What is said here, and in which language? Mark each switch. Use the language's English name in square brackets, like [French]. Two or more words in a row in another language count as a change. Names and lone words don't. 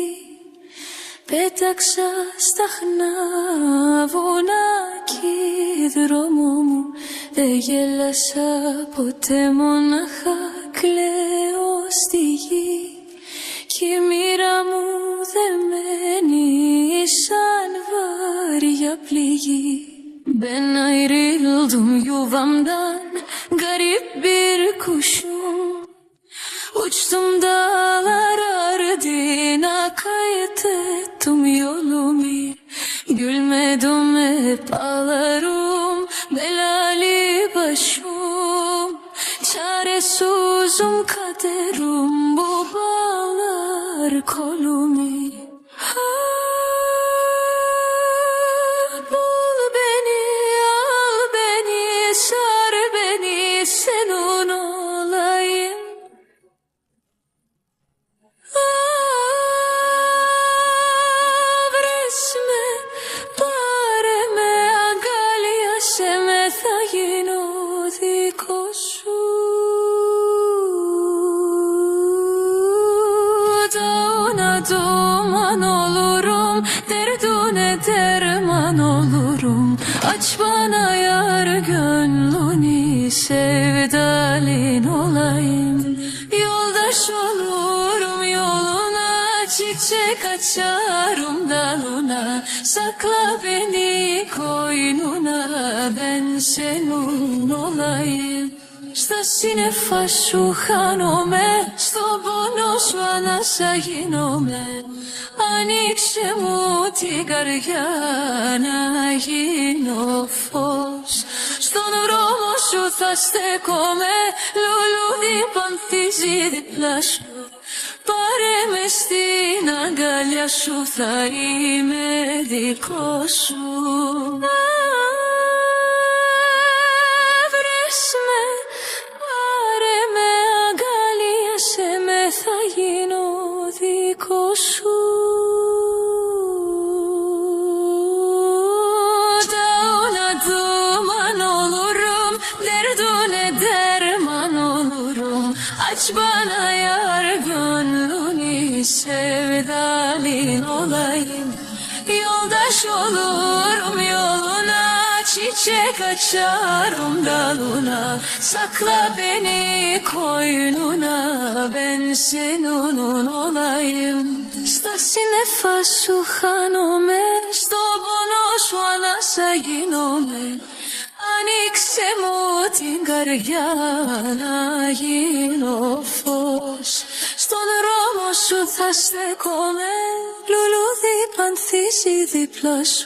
[Greek] Πέταξα σταχνά βουνά κι δρόμο μου. Δεν γέλασα ποτέ, μονάχα κλαίω στη γη. Κι η μοίρα μου δεμένη σαν βάρια πληγή. [Turkish] Ben ayrıldım yuvamdan garip bir kuşum. Uçtum dağlar ardına kayıt ettim yolumu. Gülmedim hep ağlarım belali başım. Çaresizim kaderim bu bağlar kolumu. Bul beni, al beni, sar beni, senin olayım. [Greek] Βρες με, πάρε με, αγκάλιασε με, θα γίνω δικό σου. [Turkish] Dağına duman olurum, derdine derman olurum. Aç bana yar gönlünü, sevdalin olayım. Yoldaş olurum yoluna, çiçek açarım dalına. Sakla beni koynuna, ben senin olayım. [Greek] Στα σύννεφα σου χάνομαι, στον πόνο σου ανάσα γίνομαι. Ανοίξε μου την καρδιά να γίνω φως. Στον δρόμο σου θα στέκομαι, λουλούδι πανθίζει δίπλα σου. Πάρε με στην αγκαλιά σου, θα είμαι δικός σου. Βρες με, πάρε με, αγκαλίασε με, θα γίνω δικός σου. [Turkish] Dağına duman olurum, derdine derman olurum. Aç bana yar gönlünü, sevdalin olayım. Yoldaş olurum yoluna, çiçek açarım dalına. Sakla beni koynuna, ben senin olayım. [Greek] Στα σύννεφα σου χάνομαι, στο πόνο σου ανάσα γίνομαι. Ανοίξε μου την καρδιά να γίνω φως. Στον δρόμο σου θα στέκομαι, λουλούδι πανθίζει δίπλα σου.